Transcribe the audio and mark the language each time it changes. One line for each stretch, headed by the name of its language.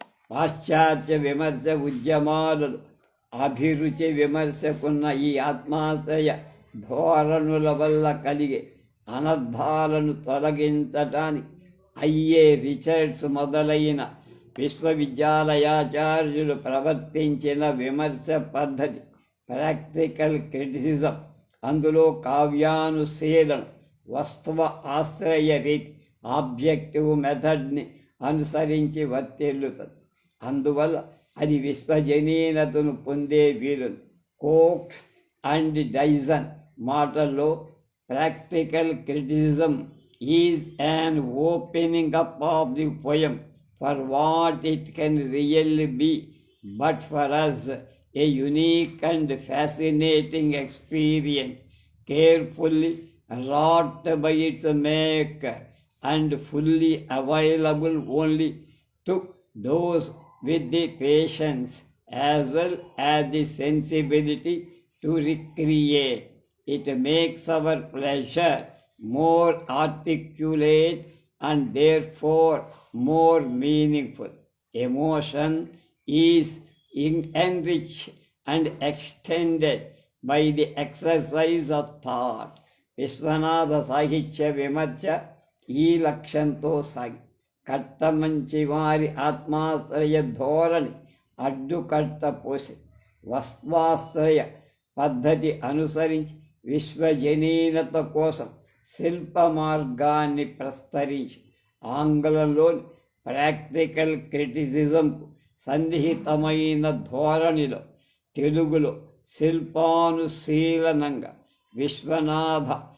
Telugu: పాశ్చాత్య విమర్శ ఉద్యమాలలో అభిరుచి విమర్శకున్న ఈ ఆత్మాశ్రయ ధోరణుల వల్ల కలిగే అనర్థాలను తొలగించటానికి అయ్యే రిచర్డ్స్ మొదలైన విశ్వవిద్యాలయాచార్యులు ప్రవర్తించిన విమర్శ పద్ధతి ప్రాక్టికల్ క్రిటిసిజం. అందులో కావ్యానుశీలన వస్తువ ఆశ్రయ రీతి ఆబ్జెక్టివ్ మెథడ్ని అనుసరించి వర్తిల్లుతుంది. అందువల్ల అది విశ్వజనీనతను పొందే వీలును.
English: Cox and Dyson
Telugu: మాటల్లో
English: Practical criticism is an opening up of the poem for what it can really be, but for us a unique and fascinating experience, carefully wrought by its maker and fully available only to those with the patience as well as the sensibility to recreate. It makes our pleasure more articulate and therefore more meaningful. Emotion is enriched and extended by the exercise of thought.
Telugu: Viswanatha సాహిత్య విమర్శ ఈ లక్ష్యంతో సాగి కట్టమంచి వారి ఆత్మాశ్రయ ధోరణి అడ్డుకట్ట పోసి వస్త్వాశ్రయ పద్ధతి అనుసరించి విశ్వజనీనత కోసం శిల్ప మార్గాన్ని ప్రస్తరించి ఆంగ్లంలోని ప్రాక్టికల్ క్రిటిసిజంకు సన్నిహితమైన ధోరణిలో తెలుగులో శిల్పానుశీలనంగా విశ్వనాథ